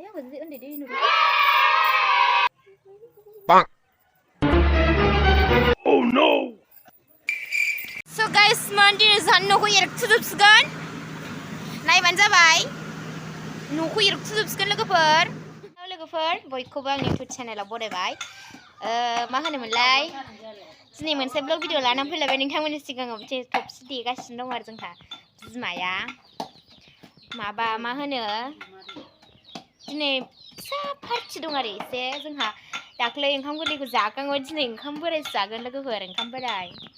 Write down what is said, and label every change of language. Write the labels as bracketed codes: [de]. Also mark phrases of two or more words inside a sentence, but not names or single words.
[brx] जुदि उन्दै दै नुदों [en] Oh no! So guys, [brx] दिनै जोंहा न'खौ एरखुजोबसिगोन नायबानो जाबाय न'खौ एरखुजोबसिगोन लोगोफोर बयखौबो आंनि इउटुब चेनेलाव बरायबाय मा होनोमोनलाय दिनै मोनसे [en] vlog video [brx] लानानै फैलायबाय नोंथांमोननि सिगाङाव थबसि देगासिनो दं आरो जोंहा बिमाया माबा मा होनो दिनै फिसा पार्टि दं आरो एसे जोंहा दाख्लै ओंखाम गोरलैखौ जाखांबाय दिनै ओंखाम बोरायसो जागोन लोगोफोर ओंखाम बोराय